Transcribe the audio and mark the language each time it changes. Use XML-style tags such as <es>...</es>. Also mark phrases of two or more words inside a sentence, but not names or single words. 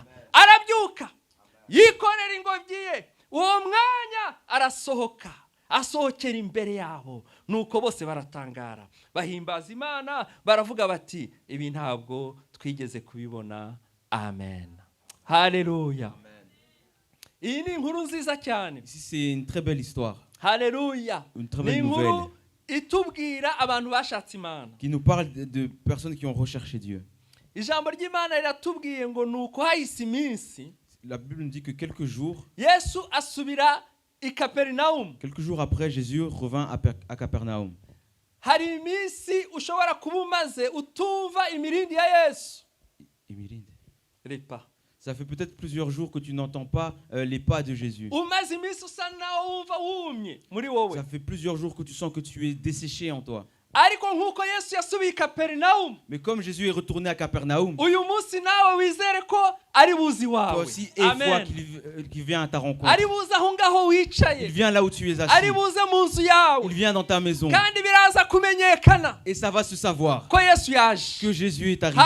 <rw>Arabyuka yikorera ingobyi ye, uwo mwanya arasohoka, asohokera imbere yabo, nuko bose baratangara bahimbaza Imana, baravuga bati, ibi ntabwo twigeze kubibona. Amen. Haleluya. Iyi ni inkuru nziza cyane.</rw> <fr>Ici c'est une très belle histoire.</fr> <rw>Haleluya.</rw> <fr>Une très belle nouvelle</fr> <rw>itubwira abantu bashatse Imana,</rw> <fr>qui nous parle de personnes qui ont recherché Dieu.</fr> <rw>Ijambo ry'Imana riratubwiye ngo nuko hahise iminsi.</rw> <fr>La Bible nous dit que quelques jours,</fr> <rw>Yesu asubira i Kaperinaumu.</rw> <fr>Quelques jours après, Jésus revint à Capernaum.</fr> <rw>Hari iminsi ushobora kuba umaze utumva imirindi ya Yesu. Imirindi?</rw> <fr>Les pas. Ça fait peut-être plusieurs jours que tu n'entends pas les pas de Jésus. Ça fait plusieurs jours que tu sens que tu es desséché en toi. Mais comme Jésus est retourné à Capernaum, toi aussi, et fois qu'il vient à ta rencontre, il vient là où tu es assis, il vient dans ta maison, et ça va se savoir que Jésus est arrivé.</fr>